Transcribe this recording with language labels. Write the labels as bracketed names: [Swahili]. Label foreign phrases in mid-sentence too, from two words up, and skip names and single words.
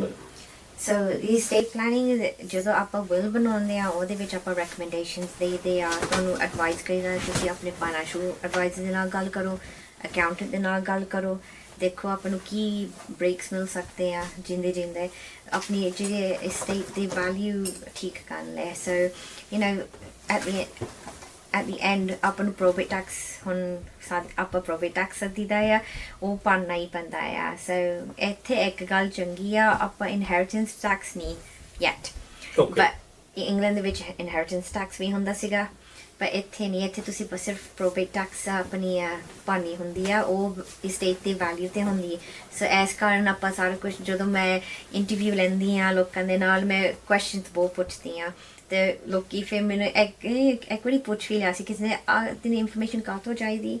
[Punjabi] ਸੋ ਇਹ [English] state planning [Punjabi] ਜਦੋਂ ਆਪਾਂ will ਬਣਾਉਂਦੇ ਆ ਉਹਦੇ ਵਿੱਚ ਆਪਾਂ recommendations ਦੇਈਦੇ ਆ, ਤੁਹਾਨੂੰ advice ਕਰੀਦਾ ਤੁਸੀਂ ਆਪਣੇ [English] financial advisor [Punjabi] ਦੇ ਨਾਲ ਗੱਲ ਕਰੋ, accountant ਦੇ ਨਾਲ ਗੱਲ ਕਰੋ, ਦੇਖੋ ਆਪਾਂ ਨੂੰ ਕੀ breaks ਮਿਲ ਸਕਦੇ ਆ ਜਿੰਦੇ ਆਪਣੀ ਜਿਹੜੇ estate ਦੀ value ਠੀਕ ਕਰਨ ਲਈ। ਸੋ [English] you know at the end [Punjabi] ਆਪਾਂ ਨੂੰ [English] probate tax [Punjabi] ਹੁਣ ਆਪਾਂ [English] probate tax [Punjabi] ਦਿੱਤਾ ਆ ਉਹ ਭਰਨਾ ਹੀ ਪੈਂਦਾ ਆ। ਸੋ ਇੱਥੇ ਇੱਕ ਗੱਲ ਚੰਗੀ ਆ, ਆਪਾਂ [English] inheritance tax [Punjabi] ਨਹੀਂ [English] yet, but [Punjabi] ਇੰਗਲੈਂਡ ਦੇ ਵਿੱਚ [English] inheritance tax [Punjabi] ਵੀ ਹੁੰਦਾ ਸੀਗਾ, ਪਰ ਇੱਥੇ ਨਹੀਂ। ਇੱਥੇ ਤੁਸੀਂ ਬਸ ਸਿਰਫ [English] probate tax [Punjabi] ਆਪਣੀ ਭਰਨੀ ਹੁੰਦੀ ਆ, ਉਹ estate ਦੀ value ਤੇ ਹੁੰਦੀ। ਸੋ ਇਸ ਕਾਰਨ ਆਪਾਂ ਸਾਰਾ ਕੁਝ ਜਦੋਂ ਮੈਂ ਇੰਟਰਵਿਊ ਲੈਂਦੀ ਹਾਂ ਲੋਕਾਂ ਦੇ ਨਾਲ, ਮੈਂ questions ਬਹੁਤ ਪੁੱਛਦੀ ਹਾਂ ਤੇ ਲੋਕੀ ਫਿਰ ਮੈਨੂੰ ਇੱਕ ਵਾਰੀ ਪੁੱਛ ਵੀ ਲਿਆ ਸੀ ਕਿਸੇ ਨੇ ਤੈਨੂੰ ਇਨਫੋਰਮੇਸ਼ਨ ਕਾਹਤੋਂ ਚਾਹੀਦੀ।